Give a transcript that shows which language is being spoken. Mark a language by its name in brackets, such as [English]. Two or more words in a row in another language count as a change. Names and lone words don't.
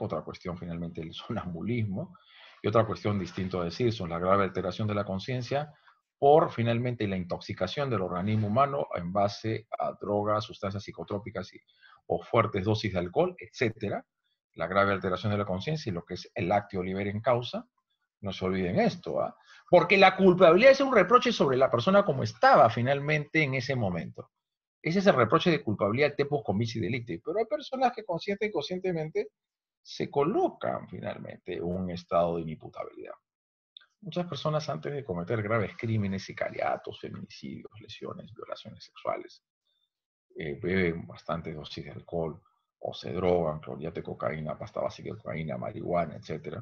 [Spanish] Otra cuestión finalmente el sonambulismo. Y otra cuestión distinto a decir son la grave alteración de la conciencia por finalmente la intoxicación del organismo humano en base a drogas, sustancias psicotrópicas o fuertes dosis de alcohol, etcétera. La grave alteración de la conciencia y lo que es el [Latin] actio libere en causa. [Spanish] No se olviden esto, ¿ah? Porque la culpabilidad es un reproche sobre la persona como estaba finalmente en ese momento. Ese es el reproche de culpabilidad [Latin] tempus comici delicti. [Spanish] Pero hay personas que consciente y conscientemente se colocan finalmente en un estado de inimputabilidad. Muchas personas antes de cometer graves crímenes, sicariatos, feminicidios, lesiones, violaciones sexuales, beben bastante dosis de alcohol o se drogan, clorhidrato de cocaína, pasta básica de cocaína, marihuana, etc.